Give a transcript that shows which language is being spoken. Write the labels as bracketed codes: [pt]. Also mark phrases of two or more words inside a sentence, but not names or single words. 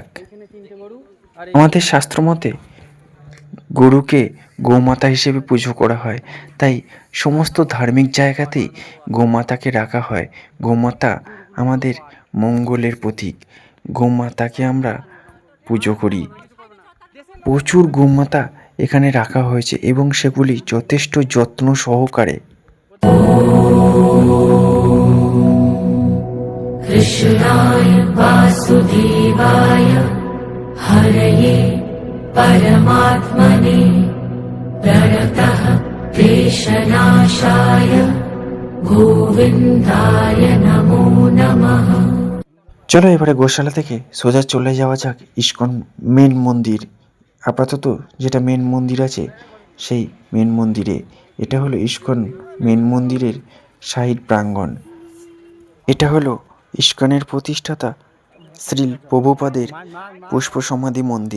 [bn] আমাদের শাস্ত্র মতে গরুকে গোমাতা হিসেবে পুজো করা হয়, তাই সমস্ত ধার্মিক জায়গাতেই গোমাতাকে রাখা হয়। গোমাতা আমাদের মঙ্গলের প্রতীক। গোমাতাকে আমরা পুজো করি। প্রচুর গোমাতা এখানে রাখা হয়েছে এবং সেগুলি যথেষ্ট যত্ন সহকারে। [sa] কৃষ্ণায় বাসুদেবায় হরয়ে परमात्मने प्रणतः क्लेशनाशाय गोविन्दाय नमो नमः। [bn] চলো এবারে গোশালা থেকে সোজা চলে যাওয়া যাক ইস্কন মেন মন্দির। আপাতত যেটা মেন মন্দির আছে সেই মেন মন্দিরে। এটা হলো ইস্কন মেন মন্দিরের শাহীর প্রাঙ্গণ। এটা হলো ইস্কনের প্রতিষ্ঠাতা শ্রীল প্রভুপাদের পুষ্প সমাধি মন্দির।